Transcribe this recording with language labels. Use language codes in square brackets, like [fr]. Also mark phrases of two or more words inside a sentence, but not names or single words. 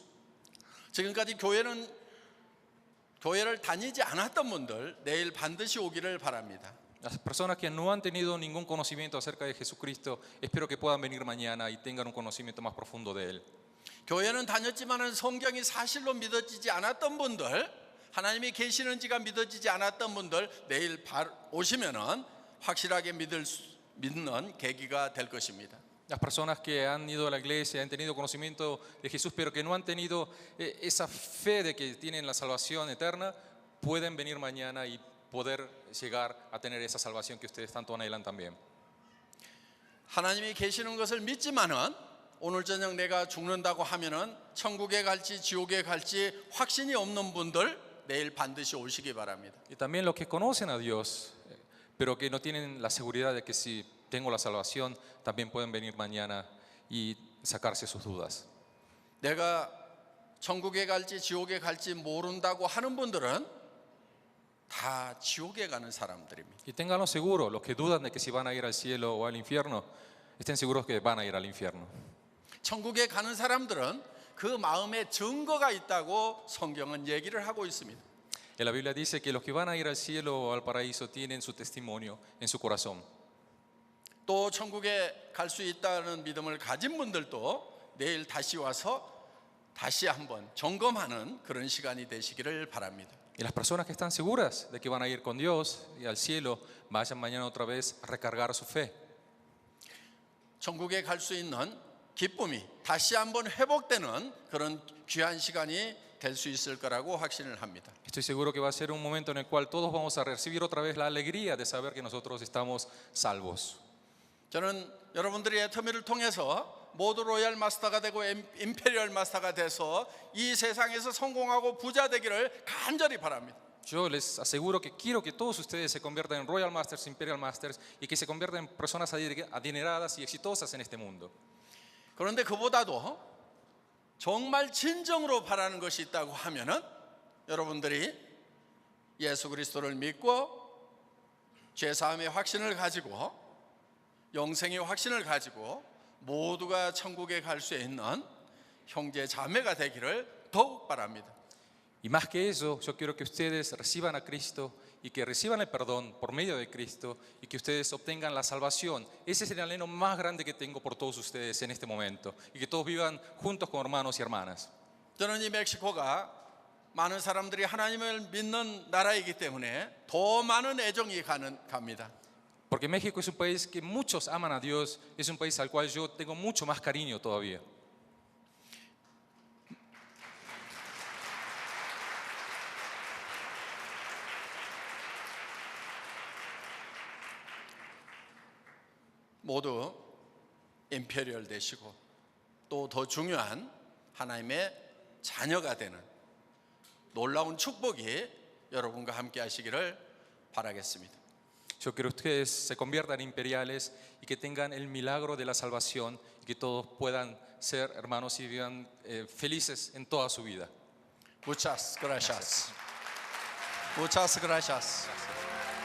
[ko] 지금까지 교회를 다니지 않았던 분들 내일 반드시 오기를 바랍니다. [es] Las personas que no han tenido ningún conocimiento acerca de Jesucristo, espero que puedan venir mañana y tengan un conocimiento más profundo de Él. [ko] 교회는 다녔지만은 성경이 사실로 믿어지지 않았던 분들, 하나님이 계시는지가 믿어지지 않았던 분들 내일 오시면은 확실하게 믿는 계기가 될 것입니다. [es] Las personas que han ido a la iglesia, han tenido conocimiento de Jesús, pero que no han tenido esa fe de que tienen la salvación eterna, pueden venir mañana y poder llegar a tener esa salvación que ustedes tanto anhelan también. [ko] 하나님이 계시는 것을 믿지만은 오늘 저녁 내가 죽는다고 하면은 천국에 갈지 지옥에 갈지 확신이 없는 분들 내일 반드시 오시기 바랍니다. [es] Y también los que conocen a Dios, pero que no tienen la seguridad de que si tengo la salvación, también pueden venir mañana y sacarse sus dudas. [ko] 내가 천국에 갈지 지옥에 갈지 모른다고 하는 분들은 다 지옥에 가는 사람들입니다. [es] Y ténganlo seguro, los que dudan de que si van a ir al cielo o al infierno, estén seguros que van a ir al infierno. [ko] 천국에 가는 사람들은 그 마음에 증거가 있다고 성경은 얘기를 하고 있습니다. [es] En la Biblia dice que los que van a ir al cielo o al paraíso tienen su testimonio en su corazón. [ko] 또 천국에 갈 수 있다는 믿음을 가진 분들도 내일 다시 와서 다시 한번 점검하는 그런 시간이 되시기를 바랍니다. [es] Y las personas que están seguras de que van a ir con Dios y al cielo, vayan mañana otra vez a recargar su fe. [ko] 천국에 갈 수 있는 기쁨이 다시 한번 회복되는 그런 귀한 시간이 될 수 있을 거라고 확신을 합니다. [es] Estoy seguro que va a ser un momento en el cual todos vamos a recibir otra vez la alegría de saber que nosotros estamos salvos. [ko] 저는 여러분들이 애터미를 통해서 모두 로얄 마스터가 되고 임페리얼 마스터가 돼서 이 세상에서 성공하고 부자 되기를 간절히 바랍니다. [es] Yo les aseguro que quiero que todos ustedes se conviertan en Royal Masters, Imperial Masters y que se conviertan en personas adineradas y exitosas en este mundo. [ko] 그런데 그보다도 정말 진정으로 바라는 것이 있다고 하면은 여러분들이 예수 그리스도를 믿고 죄사함의 확신을 가지고 영생의 확신을 가지고 모두가 천국에 갈 수 있는 형제 자매가 되기를 더욱 바랍니다. [es] Y más que eso, yo quiero que ustedes reciban a Cristo y que reciban el perdón por medio de Cristo y que ustedes obtengan la salvación. Ese es el anhelo más grande que tengo por todos ustedes en este momento y que todos vivan juntos como hermanos y hermanas. [ko] 저는 이 멕시코가 많은 사람들이 하나님을 믿는 나라이기 때문에 더 많은 애정이 갑니다. [es] Porque México es un país que muchos aman a Dios, es un país al cual yo tengo mucho más cariño todavía. [ko] 모두 임페리얼 되시고 또 더 중요한 하나님의 자녀가 되는 놀라운 축복이 여러분과 함께 하시기를 바라겠습니다. [es] Yo quiero que ustedes se conviertan en imperiales y que tengan el milagro de la salvación y que todos puedan ser hermanos y vivan felices en toda su vida. Muchas gracias. Muchas gracias.